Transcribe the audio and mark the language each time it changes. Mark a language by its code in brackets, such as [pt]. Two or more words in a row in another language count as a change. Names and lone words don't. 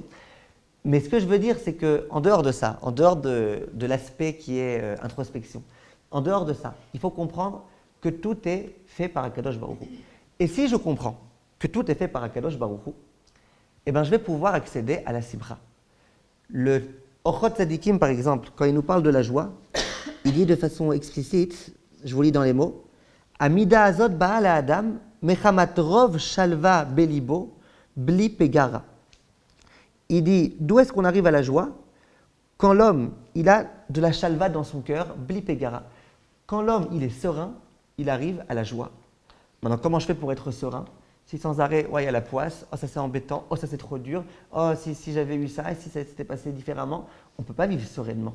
[fr] Mais ce que je veux dire, c'est qu'en dehors de ça, en dehors de l'aspect qui est introspection, en dehors de ça, il faut comprendre que tout est fait par [he] הקדוש ברוך הוא. [fr] Et si je comprends que tout est fait par [he] הקדוש ברוך הוא, [fr] eh ben, je vais pouvoir accéder à la simcha. Le Ochot Tzadikim, par exemple, quand il nous parle de la joie, il dit de façon explicite, je vous lis dans les mots, [he] עמידה אזות בעל האדם מחמת רוב שלוה בלבו בלי פגרה. [fr] Il dit, d'où est-ce qu'on arrive à la joie? Quand l'homme, il a de la shalva dans son cœur, [he] בלי פגרה. [fr] Quand l'homme, il est serein, il arrive à la joie. Maintenant, comment je fais pour être serein? Si sans arrêt, ouais, il y a la poisse, oh ça c'est embêtant, oh ça c'est trop dur, oh si j'avais eu ça, et si ça s'était passé différemment, on ne peut pas vivre sereinement.